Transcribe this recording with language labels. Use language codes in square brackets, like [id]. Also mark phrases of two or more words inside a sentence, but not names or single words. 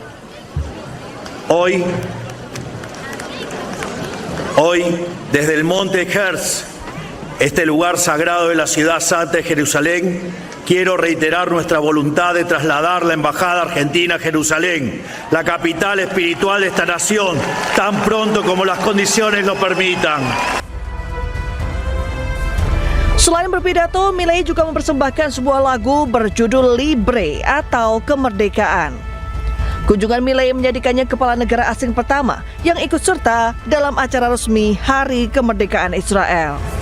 [es] Hoy, desde el monte Herz, este lugar sagrado de la ciudad santa de Jerusalén, quiero reiterar nuestra voluntad de trasladar la Embajada Argentina a Jerusalén, la capital espiritual de esta nación, tan pronto como las condiciones lo permitan. [id] Selain berpidato, Milei juga mempersembahkan sebuah lagu berjudul Libre atau Kemerdekaan. Kunjungan Milei menjadikannya kepala negara asing pertama yang ikut serta dalam acara resmi Hari Kemerdekaan Israel.